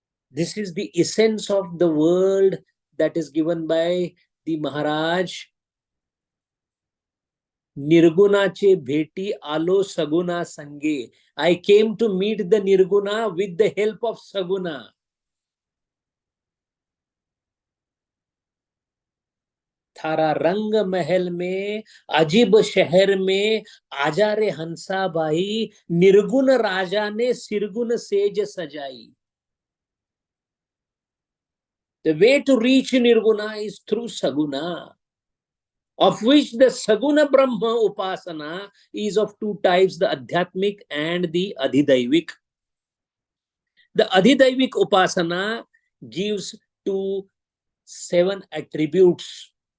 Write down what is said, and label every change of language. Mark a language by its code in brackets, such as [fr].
[en] This is the essence of the world that is given by the Maharaj. [mr] Nirgunache bheti alo saguna sange. [en] I came to meet the Nirguna with the help of Saguna. [raj] थारा रंग महल में अजीब शहर में आजा रे हंसा बाई, निर्गुण राजा ने सिरगुण सेज सजाई. [en] The way to reach Nirguna is through Saguna, of which the Saguna Brahma Upasana is of two types, the Adhyatmic and the Adhidaivik. The Adhidaivik Upasana gives to 7 attributes.